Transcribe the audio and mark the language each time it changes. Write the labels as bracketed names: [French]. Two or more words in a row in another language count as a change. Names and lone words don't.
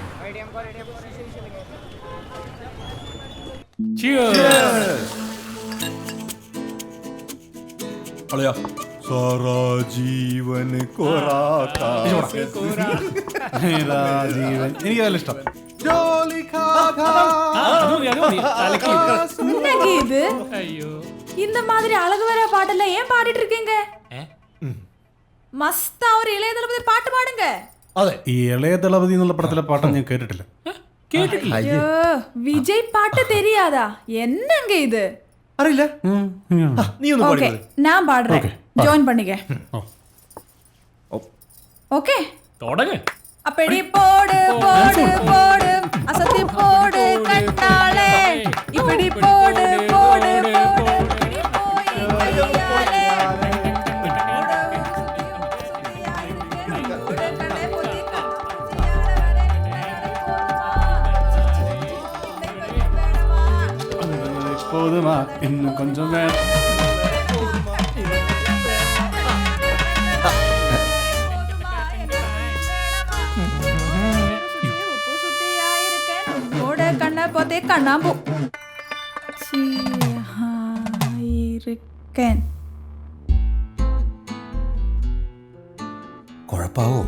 [Malayalam] അളിയാ സാറാ ജീവൻ എനിക്ക് നല്ല ഇഷ്ടം. [Tamil] இது இந்த மாதிரி அழகு வர பாட்டெல்லாம் ஏன் பாடிட்டு இருக்கீங்க? மஸ்தா ஒரு இளைய தளபதி பாட்டு பாடுங்க. [Malayalam] അതെ, ഈ ഇളയ ദളപതി എന്നുള്ള പടത്തിലെ പാട്ടം ഞാൻ കേട്ടിട്ടില്ല. [Tamil] ஐயோ விஜய் பாட்டு தெரியாதா? என்னங்க இது? [Malayalam] അറിയില്ല. നീ ഒന്ന് [Tamil] ஓகே [Malayalam] പാടി. [Tamil] நான் பாடுறேன். ஜாயின் பண்ணிக்க. ஓகே தொடங்க. அப்படி போடு போடு போடு அசத்தி போடு கண்ணாலே இப்படி போடு போடு போடு இப்படி போய் கையாலே போதுமா இன்னும் கொஞ்சம் வேணும். [Malayalam] കണ്ണ പോത്തെ കണ്ണാമ്പൂ കുഴപ്പാവോ?